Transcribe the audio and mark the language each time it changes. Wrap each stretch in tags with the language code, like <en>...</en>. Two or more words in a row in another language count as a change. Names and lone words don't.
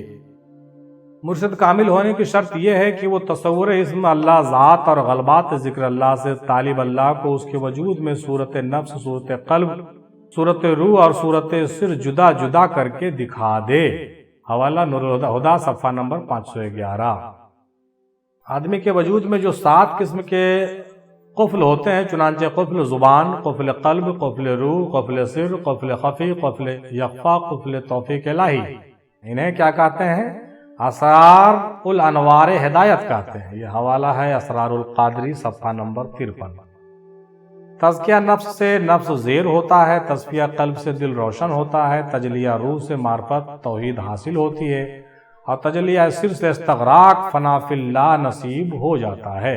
<ur>مرشد کامل ہونے کی شرط یہ ہے کہ وہ تصور اسم اللہ ذات اور غلبات ذکر اللہ سے طالب اللہ کو اس کے وجود میں صورت نفس، صورت قلب، صورت روح اور صورت سر جدا جدا کر کے دکھا دے۔ حوالہ نور الہدیٰ صفحہ نمبر 511۔ آدمی کے وجود میں جو 7 قسم کے قفل ہوتے ہیں، چنانچہ قفل زبان، قفل قلب، قفل روح، قفل سر، قفل خفی، قفل یخفا، قفل توفیق الہی، انہیں کیا کہتے ہیں؟ اسرار الانوار ہدایت کہتے ہیں۔ یہ حوالہ ہے اسرار القادری صفحہ نمبر 53۔ تزکیہ نفس سے نفس زیر ہوتا ہے، تصفیہ قلب سے دل روشن ہوتا ہے، تجلیہ روح سے معرفت توحید حاصل ہوتی ہے، اور تجلیہ سر سے استغراق فنا فی اللہ نصیب ہو جاتا ہے۔</ur>